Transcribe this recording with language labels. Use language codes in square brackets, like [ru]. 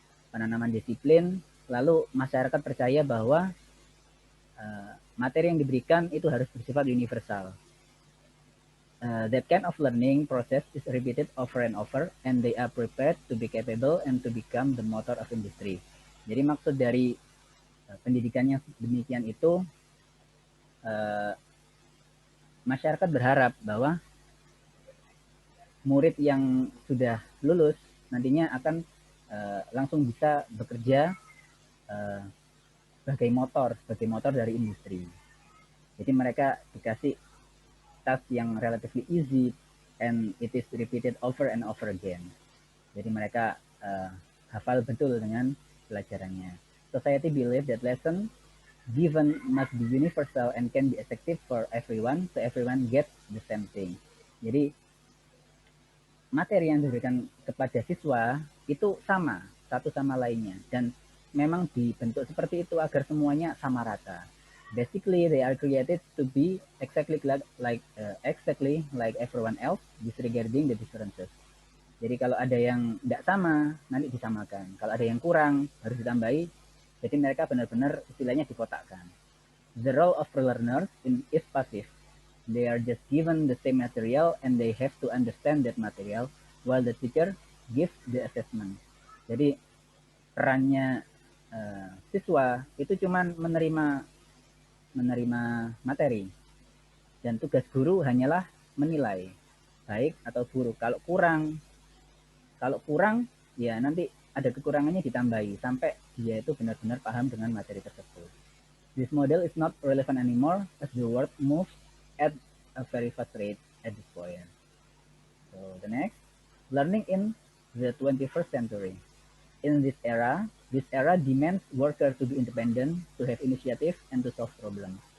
[id] Penanaman disiplin, lalu masyarakat percaya bahwa materi yang diberikan itu harus bersifat universal. [en] That kind of learning process is repeated over and over, and they are prepared to be capable and to become the motor of industry. [id] Jadi maksud dari pendidikannya demikian itu, masyarakat berharap bahwa murid yang sudah lulus nantinya akan langsung bisa bekerja sebagai motor dari industri. Jadi mereka dikasih [en] task [id] yang [en] relatively easy and it is repeated over and over again. [id] Jadi mereka hafal betul dengan pelajarannya. [en] Society believe that lesson given must be universal and can be effective for everyone, so everyone gets the same thing. [id] Jadi materi yang diberikan kepada siswa itu sama satu sama lainnya dan memang dibentuk seperti itu agar semuanya sama rata. [en] Basically, they are created to be exactly like everyone else, disregarding the differences. [id] Jadi kalau ada yang tidak sama, nanti disamakan. Kalau ada yang kurang, harus ditambahi Jadi mereka benar-benar istilahnya dikotakkan. [en] The role of learners is passive. They are just given the same material and they have to understand that material while the teacher gives the assessment. [id] Jadi perannya siswa itu cuman menerima materi, dan tugas guru hanyalah menilai baik atau buruk. Kalau kurang ya nanti ada kekurangannya ditambahi sampai dia itu benar-benar paham dengan materi tersebut. [en] This model is not relevant anymore as the world moves at a very fast rate at this point. So the next, learning in the 21st century. In this era demands workers to be independent, to have initiative, and to solve problems.